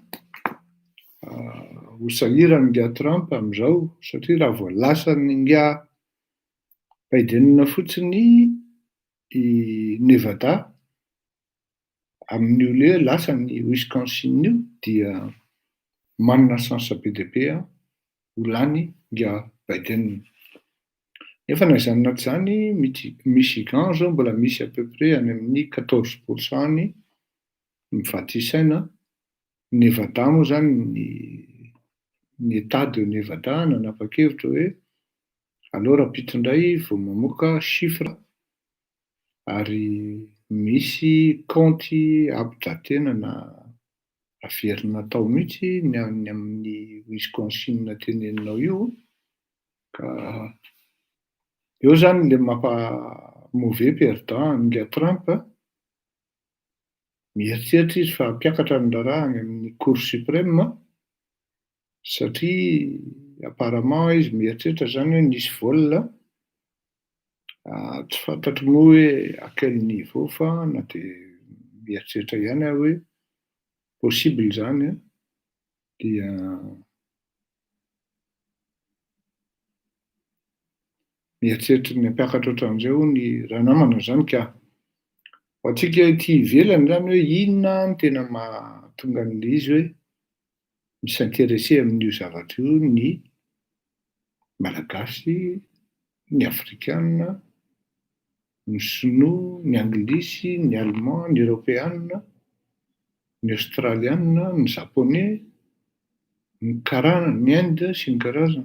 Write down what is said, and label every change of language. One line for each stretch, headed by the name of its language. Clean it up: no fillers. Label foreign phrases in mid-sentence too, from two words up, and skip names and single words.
Malagasy: ho sahirana nga Trump amin'izao, satria raha vao lasan'ny nga Biden fotsiny i Nevada amin'io le lasan'ny Wisconsin io dia manana chance be dia be ho lany nga Biden. Nefa na izany na tsy izany, Michigan zao mbola misy
French: à peu près
Malagasy: any amin'ny 14% ny mivady isaina. Nevada moa zany ny
French: état de Nevada
Malagasy: nanapa-kevitra hoe aleo rahampitso indray vao mamoaka chiffre, ary misy kaonty ampidrantena na averina tao mihitsy ny amin'ny Wisconsin teneninao io, ka eo zany le
French: mauvais perdant
Malagasy: nga Trump. Mieritreritra izy fa hampiakatra ny raharaha any amin'ny
French: Cour suprême,
Malagasy: satria apparemment izy mieritreritra zany hoe nisy vol, tsy fantatro moa hoe
French: à quel niveau
Malagasy: fa na dia mieritreritra ihany aho hoe possible zany, dia mieritreritra ny hampiakatra ohatran'izay ny raha namana zany. Ka ho antsika ety ivelany zany hoe inona ny tena mahatonga an'izy hoe s'intéresser amin'io zavatra io ny malagasy, ny afrikanina, ny sinoa, ny anglisy, ny allemand, ny européanina, ny australianina, ny japonais, ny karana, ny Inde sy ny karazana.